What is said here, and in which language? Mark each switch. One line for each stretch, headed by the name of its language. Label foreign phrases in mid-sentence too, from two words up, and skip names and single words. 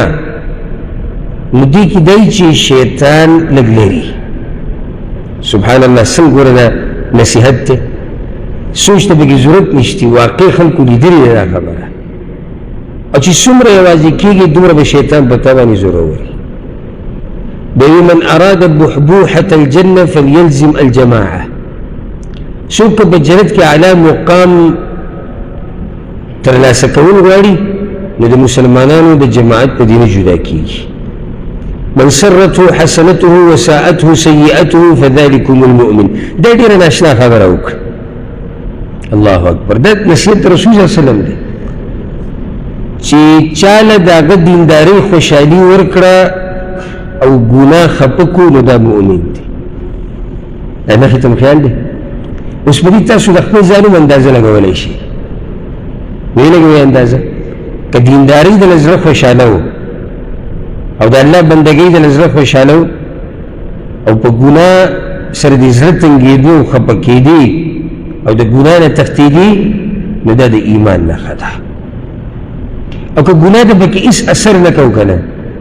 Pashto: نو دې کې دی چې شیطان لږ لري
Arabic: سبحان الله
Pashto: څنګه ګوره دا نصیحت دی سوچ ته پکې ضرورت نشته واقع خلکو لیدلې ده دا خبره او چې څومره یوازې کېږي دومره به شیطان په تا باندې زورور وي
Arabic: من اراد بحبوحة الجنة فليلزم الجماعة
Pashto: څوک په جنت کې اعلی مقام ترلاسه کول غواړي نو د مسلمانانو د جماعت په دې نه جدا کېږي
Arabic: من سرته حسنته وساءته سيئته فذلكم المؤمن
Pashto: دا ډېره ناشنا خبره وکړه
Arabic: الله اکبر
Pashto: دا نصیحت رسول
Arabic: صلی الله علیه وسلم
Pashto: دی چې چاله د هغه دیندارۍ خوشحالي ورکړه او ګناه خفه کړو نو دا مؤمن دی دا مخې ته م خیال دی اوس په دې تاسو د خپل ځان هم اندازه لګولی شي ویې لګوئ اندازه که دیندارۍ د زړه خوشحاله و او د الله بندګۍ د زړه خوشحاله و او په ګناه سره د زړه تنګېدو او خفه کېدې او د ګناه نه تښتېدې نو دا د ایمان نښه ده او که ګناه ته پکې هېڅ اثر نه کوو که نه